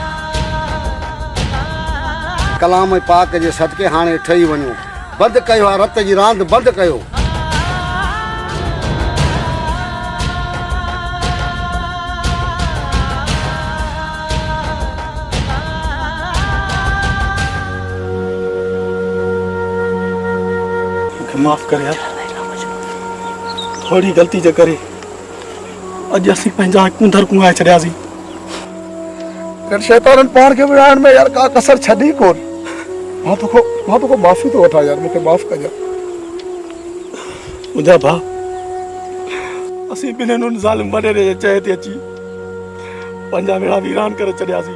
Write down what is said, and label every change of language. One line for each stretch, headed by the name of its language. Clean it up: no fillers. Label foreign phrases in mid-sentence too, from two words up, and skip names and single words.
Sindhi: कलाम पाक जे सदके हाणे ठही वञो, बंदि कयो आहे रत जी रांदि बंदि कयो। माफ़ कर यार, थोड़ी गलती जे करे अज असीं पंहिंजा कुंदर कुंगाए छॾियासीं। कर शैताननि पाण खे विढ़ाइण में यार का कसर छॾी कोन। मां तोखो माफ़ी थो वठां यार, मूंखे माफ़ कजां। मुंहिंजा भाउ, असीं ॿिन्हिनि उन ज़ालिम वॾेरे जे चए ते अची पंहिंजा वेड़ा वीरान करे छॾियासीं।